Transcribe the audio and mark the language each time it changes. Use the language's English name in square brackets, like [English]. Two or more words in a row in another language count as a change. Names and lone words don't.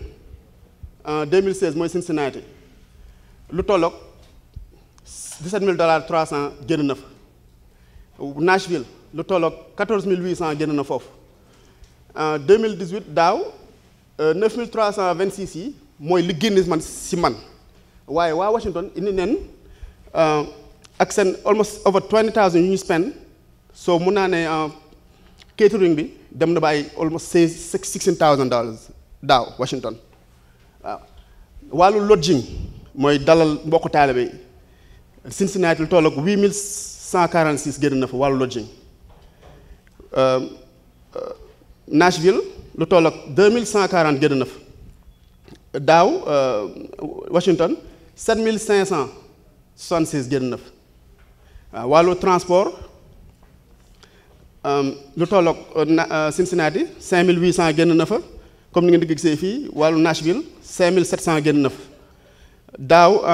[Wolof] 2016 mooy Cincinnati lu tolloog $17,000 $300 génn na fa Nashville lu tolloog 14,800 génn na foofu 2018 daaw 9,326 yi mooy li génn man si man waaye waa Washington indi neen ak seen [English] almost over [Wolof] 20,000 yu ñu spend so mun naa ne catering bi dem na ba ay almost $16,000 daaw Washington waaw wàllu lodging mooy dalal mbokku taalibe yi Cincinnati lu toll ak 8,146 génn na fa wàllu lodging Nashville lu toll ak 2,140 génn na fa daaw Washington 7,566 génn na fa waaw wàllu transport lu toll ak Cincinnati 5,800 génn na fa comme ni ngeen di gisee fii wàllu Nashville 5,700 génn na fa daaw